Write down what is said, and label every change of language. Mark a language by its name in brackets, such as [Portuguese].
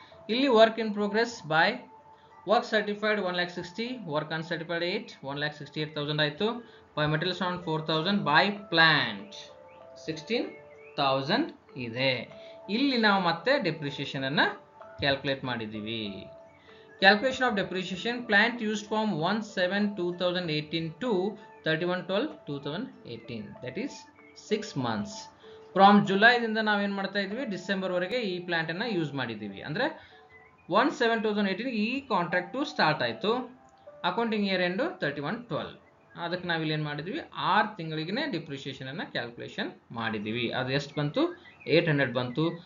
[English] Illi work in progress by work certified 1,60,000, work uncertified 8, 1,68,000 ಆಯಿತು. By materials on 4,000, by plant 16,000 ಇದೆ. [Kannada] ಇಲ್ಲಿ ನಾವು ಮತ್ತೆ ಡೆಪ್ರಿಸಿಯೇಷನ್ ಅನ್ನು ಕ್ಯಾಲ್ಕುಲೇಟ್ ಮಾಡಿದ್ದೀವಿ. [English] Calculation of depreciation: plant used from 1/7/2018 to 31/12/2018, that is 6 months. From July [Kannada] ದಿಂದ ನಾವೇನು ಮಾಡ್ತಾ ಇದ್ವಿ? ಡಿಸೆಂಬರ್ ವರೆಗೆ ಈ ಪ್ಲಾಂಟ್ ಅನ್ನು ಯೂಸ್ ಮಾಡಿದ್ದೀವಿ. ಅಂದರೆ 1/7/2018 ಈ ಕಾಂಟ್ರಾಕ್ಟ್ ಸ್ಟಾರ್ಟ್ ಆಯಿತು. Accounting year end 31/12. ಅದಕ್ಕೆ ನಾವಿಲ್ಲಿ ಏನು ಮಾಡಿದ್ವಿ? 6 ತಿಂಗಳಿಗೆ ಡಿಪ್ರಿಷಿಯೇಷನ್ ಅನ್ನು ಕ್ಯಾಲ್ಕುಲೇಷನ್ ಮಾಡಿದ್ದೀವಿ. ಅದು ಎಷ್ಟು ಬಂತು? 800 ಬಂತು.